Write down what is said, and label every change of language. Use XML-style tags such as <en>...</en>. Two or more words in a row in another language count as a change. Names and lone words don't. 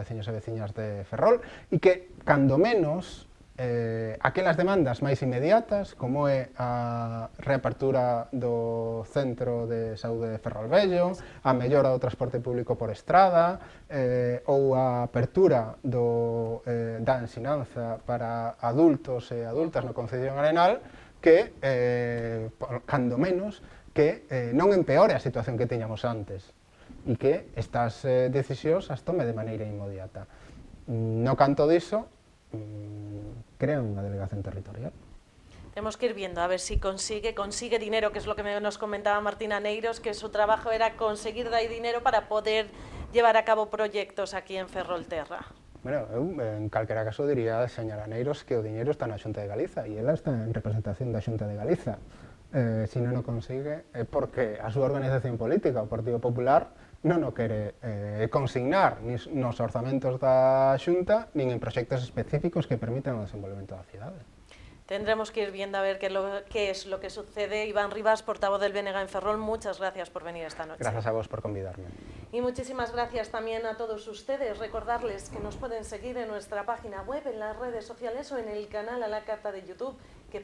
<gl>veciños e veciñas de Ferrol e que, cando menos, aquelas demandas máis inmediatas, como é a reapertura do Centro de Saúde de Ferrolvello, a mellora do transporte público por estrada, ou a apertura da ensinanza para adultos e adultas no Concepción Arenal, que, cando menos, que non empeore a situación que teñamos antes e que estas decisións as tome de maneira inmediata. No canto diso, crea unha delegación territorial.</gl> <es>Tenemos que ir viendo a ver si consigue dinero, que es lo que nos comentaba Martina Neiros, que su trabajo era conseguir de ahí dinero para poder llevar a cabo proyectos aquí en Ferrolterra.</es> <gl>Bueno, eu en calquera caso diría a señora Neiros que o diñeiro está na Xunta de Galiza e ela está en representación da Xunta de Galiza. Se non o consigue é porque a súa organización política, o Partido Popular, non o quere consignar nos orzamentos da Xunta nin en proxectos específicos que permitan o desenvolvemento da cidade.</gl> <es>Tendremos que ir viendo a ver qué es lo que sucede. Iván Rivas, portavoz del BNG en Ferrol, muchas gracias por venir esta noche.</es> <gl>Gracias a vos por convidarme.</gl> <es>Y muchísimas gracias también a todos ustedes. Recordarles que nos pueden seguir en nuestra página web, en las redes sociales o en el canal A la Carta de YouTube.</es>